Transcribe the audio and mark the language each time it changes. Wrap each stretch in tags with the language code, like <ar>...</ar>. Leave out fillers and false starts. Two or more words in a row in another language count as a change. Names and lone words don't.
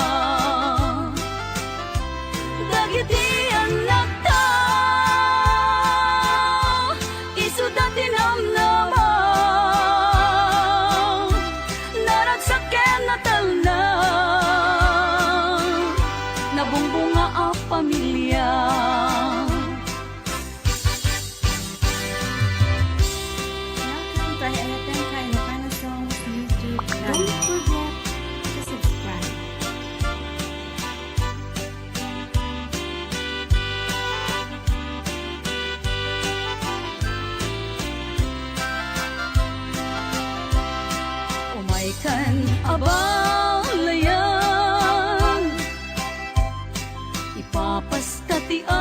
<ilo>Dagiti anak ta, isu dati namnama, naragsaken na talna, nabungbunga a pamilya.</ilo> <en>Welcome to Ayatan Kailocano Songs YouTube. Don't forget to subscribe.</en> <ilo>Umay kan abalayan, ipapasta ti</ilo>